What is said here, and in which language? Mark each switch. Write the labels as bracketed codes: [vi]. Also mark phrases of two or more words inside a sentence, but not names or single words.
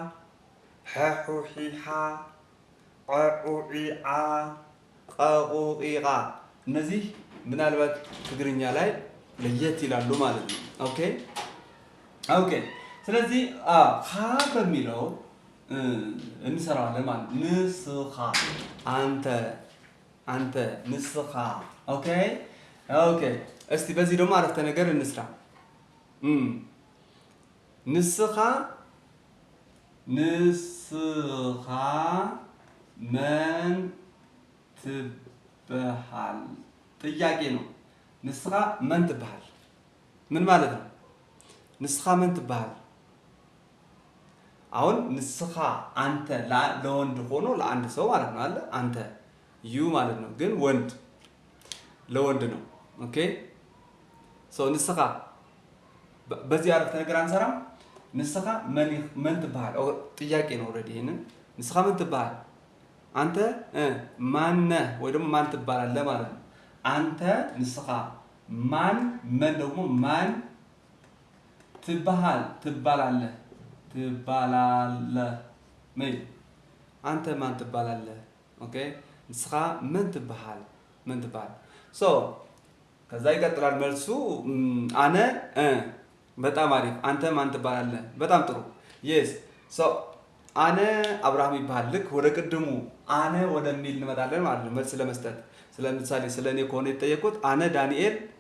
[am] ሐሑሒሓ ቐዑዒዓ ቀቁቂቃ እነዚህ ምናልባት ትግርኛ ላይ ለየት ይላሉ ማለት ነው። ኦኬ ስለዚህ ኻ በሚለው እንሰራዋለን ማለት ንስኻ አንተ ንስኻ ኦኬ እስቲ በዚህ ደግሞ አረፍተ ነገር እንስራ። [ti] ንስኻ መን ትበሃል? [am] ጥያቄ ነው። [ti] ንስኻ መን ትበሃል [am] ምን ማለት ነው? [ti] ንስኻ መን ትበሃል? [am] አሁን ንስኻ አንተ ለወንድ ሆኖ ለአንድ ሰው ማለት ነው አለ አንተ ዩ ማለት ነው፣ ግን ወንድ ለወንድ ነው። ኦኬ ንስኻ በዚህ አረፍተ ነገር አንሰራም። [ti] ንስኻ መን ትበሃል [am] ጥያቄ ነው። ኦልሬዲ ይሄንን [ti] ንስኻ መን ትበሃል [am] አንተ ማነህ ወይ ደግሞ ማን ትባላለህ ማለት ነው። አንተ [ti] ንስኻ መን [am] ደግሞ ማን ትባላለህ አንተ ማን ትባላለህ። ኦኬ [ti] ንስኻ መን ትበሃል [am] ከዛ ይቀጥላል መልሱ አነ በጣም አሪፍ። አንተ ማን ትባላለህ? በጣም ጥሩ የስ አነ አብርሃም ይባሃል። ልክ ወደ ቅድሙ አነ ወደሚል እንመጣለን ማለት ነው መልስ ለመስጠት። ስለምሳሌ ስለኔ ከሆነ የተጠየቁት አነ ዳንኤል